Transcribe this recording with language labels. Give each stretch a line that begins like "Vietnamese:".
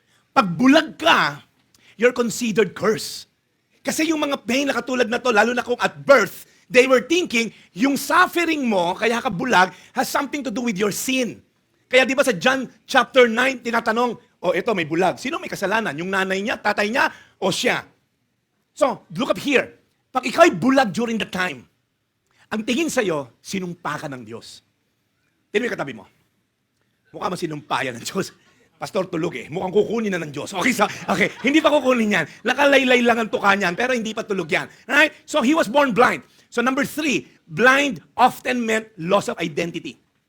Filipino: Pag bulag ka,
English: you're considered cursed.
Filipino: Kasi yung mga pain na katulad na to, lalo na kung at birth,
English: they were thinking,
Filipino: yung suffering mo, kaya ka bulag,
English: has something to do with your sin.
Filipino: Kaya di ba sa John chapter 9, tinatanong, ito may bulag. Sino may kasalanan? Yung nanay niya, tatay niya, o siya? So,
English: look up here.
Filipino: Pag ikaw ay bulag
English: during the time,
Filipino: ang tingin sa'yo, sinumpa ka ng Diyos. Tingnan mo yung katabi mo. Mukha mo sinumpa yan ng Diyos. Pastor, tulog eh. Mukhang kukunin na ng Diyos. Okay, hindi pa kukunin yan. Nakalaylay lang ang tuka niyan, pero hindi pa tulog yan.
English: Right? So, he was born blind. So, number 3, blind often meant loss of identity.